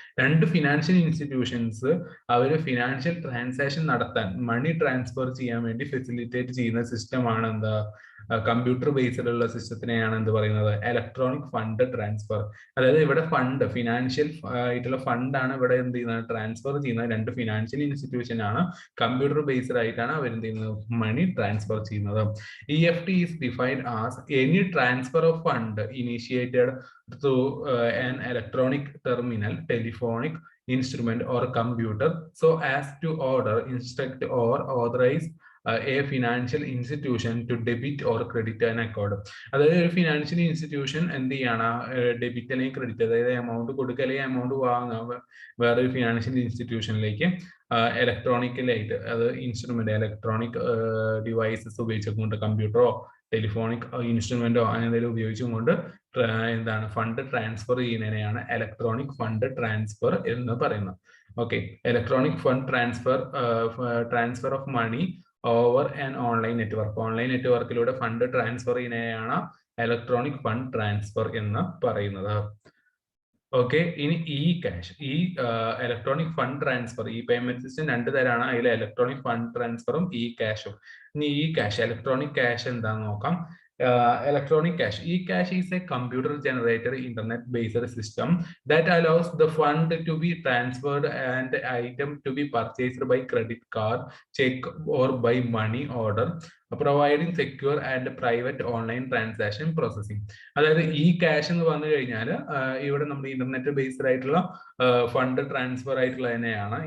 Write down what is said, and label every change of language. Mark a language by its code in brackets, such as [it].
[ml] രണ്ട് financial institutions അവർ financial transaction നടത്താൻ, money transfer ചെയ്യാൻ വേണ്ടി ഫെസിലിറ്റേറ്റ് ചെയ്യുന്ന സിസ്റ്റമാണ് എന്താ, കമ്പ്യൂട്ടർ ബേസ്ഡ് ഉള്ള സിസ്റ്റത്തിനെയാണ് എന്ത് പറയുന്നത്, ഇലക്ട്രോണിക് ഫണ്ട് ട്രാൻസ്ഫർ. അതായത് ഇവിടെ ഫണ്ട്, ഫിനാൻഷ്യൽ ആയിട്ടുള്ള ഫണ്ടാണ് ഇവിടെ എന്ത് ചെയ്യുന്നത്, ട്രാൻസ്ഫർ ചെയ്യുന്നത്. രണ്ട് ഫിനാൻഷ്യൽ ഇൻസ്റ്റിറ്റ്യൂഷൻ ആണ്, കമ്പ്യൂട്ടർ ബേസ്ഡ് ആയിട്ടാണ് അവർ എന്ത് ചെയ്യുന്നത്, മണി ട്രാൻസ്ഫർ ചെയ്യുന്നത്. [en] EFT is defined as any transfer of fund initiated through an electronic terminal, telephonic instrument or computer so as to order, instruct or authorize a financial institution to debit or credit an account. [ml] അതായത് ഒരു financial institution എന്ത് ചെയ്യാണ്, debit അല്ലെങ്കിൽ credit, അതായത് amount കൊടുക്കുക അല്ലെങ്കിൽ amount വാങ്ങുക വേറൊരു ഫിനാൻഷ്യൽ ഇൻസ്റ്റിറ്റ്യൂഷനിലേക്ക് ഇലക്ട്രോണിക്കലായിട്ട്, അത് ഇൻസ്ട്രുമെന്റ്, ഇലക്ട്രോണിക് ഡിവൈസസ് ഉപയോഗിച്ചുകൊണ്ട്, കമ്പ്യൂട്ടറോ ടെലിഫോണിക് ഇൻസ്ട്രുമെന്റോ അങ്ങനെ എന്തെങ്കിലും ഉപയോഗിച്ചുകൊണ്ട് എന്താണ്, fund transfer ചെയ്യുന്നതിനെയാണ് electronic fund transfer എന്ന് പറയുന്നത്. Okay, [en] electronic fund transfer of money over an online network, [ml] online നെറ്റ്വർക്കിലൂടെ fund transfer ചെയ്യുന്നതിനെയാണ് electronic fund transfer എന്ന് പറയുന്നത്. ഓക്കെ, ഇനി ക്യാഷ്, ഇലക്ട്രോണിക് ഫണ്ട് ട്രാൻസ്ഫർ, ഈ പേയ്മെന്റ് സിസ്റ്റം രണ്ട് തരമാണ്. അതിൽ ഇലക്ട്രോണിക് ഫണ്ട് ട്രാൻസ്ഫറും ക്യാഷും. ഇനി ക്യാഷ്, ഇലക്ട്രോണിക് ക്യാഷ് എന്താണെന്ന് നോക്കാം. [en] Electronic cash, e-cash is a computer generated internet based system that allows the fund to be transferred and item to be purchased by credit card, check or by money order, providing secure and private online transaction processing. [ml] അതായത് cash എന്ന് പറഞ്ഞു കഴിഞ്ഞാൽ ഇവിടെ നമ്മൾ internet based ആയിട്ടുള്ള fund transfer ആയിട്ടുള്ള തന്നെയാണ്.